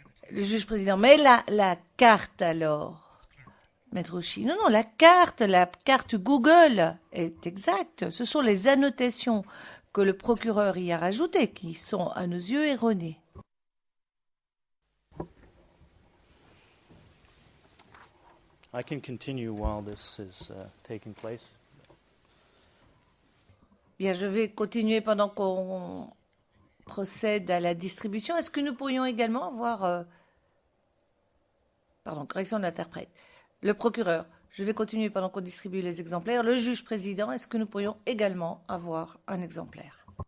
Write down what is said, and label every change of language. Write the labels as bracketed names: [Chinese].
[French] Le juge président, mais la carte alors, Maître O'Shea, non, la carte Google est exacte. Ce sont les annotations que le procureur y a rajoutées qui sont à nos yeux erronées. [English] I can continue while this is taking place. [French] Bien, je vais continuer pendant qu'on procède à la distribution. Est-ce que nous pourrions également avoir... Pardon, correction de l'interprète. Le procureur, je vais continuer pendant qu'on distribue les exemplaires. Le juge président, est-ce que nous pourrions également avoir un exemplaire?